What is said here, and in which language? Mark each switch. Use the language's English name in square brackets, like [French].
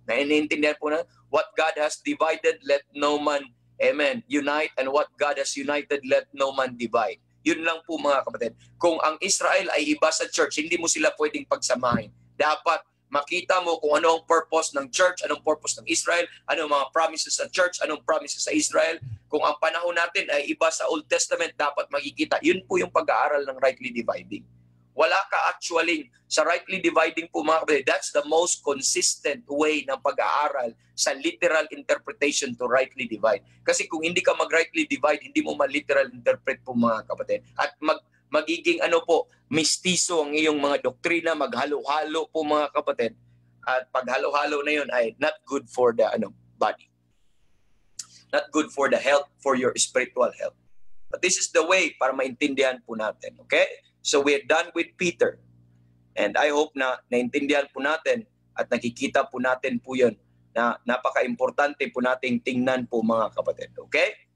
[Filipino] Naiintindihan po na, [English] what God has divided, let no man, amen, unite, and what God has united, let no man divide. [Filipino] Yun lang po mga kapatid. Kung ang Israel ay iba sa church, hindi mo sila pwedeng pagsamahin. Dapat makita mo kung ano ang purpose ng church, anong purpose ng Israel, anong mga promises sa church, anong promises sa Israel. Kung ang panahon natin ay iba sa Old Testament, dapat makikita. Yun po yung pag-aaral ng rightly dividing. Wala ka actually sa rightly dividing po mga kapatid. [English] That's the most consistent way [Filipino] ng pag-aaral sa [English] literal interpretation to rightly divide. [Filipino] Kasi kung hindi ka mag-rightly divide, hindi mo ma-literal interpret po mga kapatid. At magiging mistiso ang iyong mga doktrina, maghalo-halo po mga kapatid. At paghalo-halo na yun ay [English] not good for the body. Not good for the health, for your spiritual health. But this is the way [Filipino] para maintindihan po natin. [English] Okay? So we're done with Peter. And I hope [Filipino] na naintindihan po natin at nakikita po natin po yun na napaka-importante po nating tingnan po mga kapatid. Okay?